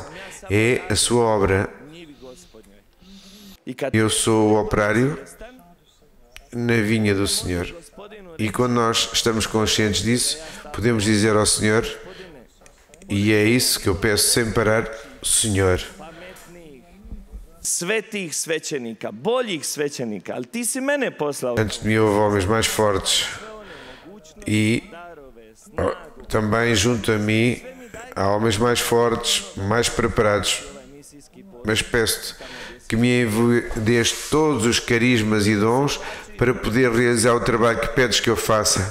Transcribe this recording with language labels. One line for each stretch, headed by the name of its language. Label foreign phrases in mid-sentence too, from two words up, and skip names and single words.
Portuguese: É a sua obra Eu sou o operário na vinha do Senhor. E quando nós estamos conscientes disso, podemos dizer ao Senhor, e é isso que eu peço sem parar, Senhor,
Croatian: svetih svećenika, boljih svećenika, ali ti si mene poslao.
Portuguese: Antes de mim houve homens mais fortes e também junto a mim há homens mais fortes, mais preparados. Mas peço-te que me dês todos os carismas e dons para poder realizar o trabalho que pedes que eu faça.